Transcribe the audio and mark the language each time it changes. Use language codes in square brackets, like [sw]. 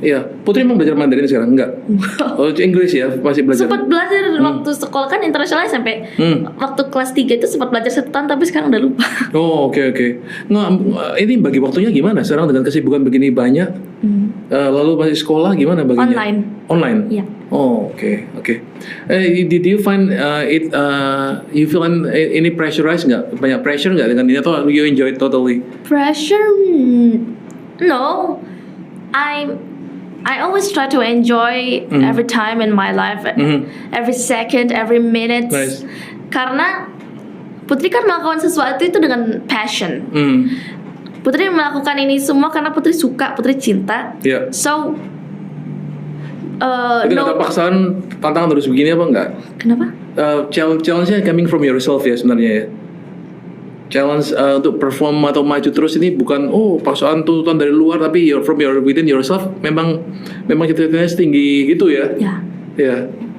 [id] Iya, Putri emang belajar Mandarin sekarang? Enggak? Inggris ya? Masih belajar? Sempat belajar waktu sekolah kan internasional sampai waktu kelas 3 itu sempat belajar 1 tahun tapi sekarang udah lupa. Oke. Nggak, ini bagi waktunya gimana sekarang dengan kesibukan begini banyak? Lalu masih sekolah gimana baginya? Online? Iya. Oke. [en] Did you find you feel any pressurized nggak? [id] Banyak pressure nggak dengan ini atau [en] you enjoy it totally? Pressure? No. I always try to enjoy every time in my life, every second, every minute. Nice. [id] Karena Putri kan melakukan sesuatu itu dengan passion. Putri melakukan ini semua karena Putri suka, Putri cinta. [en] So, [id] tapi ada paksaan tantangan terus begini apa enggak? Kenapa? Challenge-nya [en] coming from yourself [id] ya sebenarnya ya. Challenge untuk perform atau maju terus ini bukan paksaan tuntutan dari luar tapi [en] from within yourself [id] memang cita-citanya setinggi gitu ya. Ya.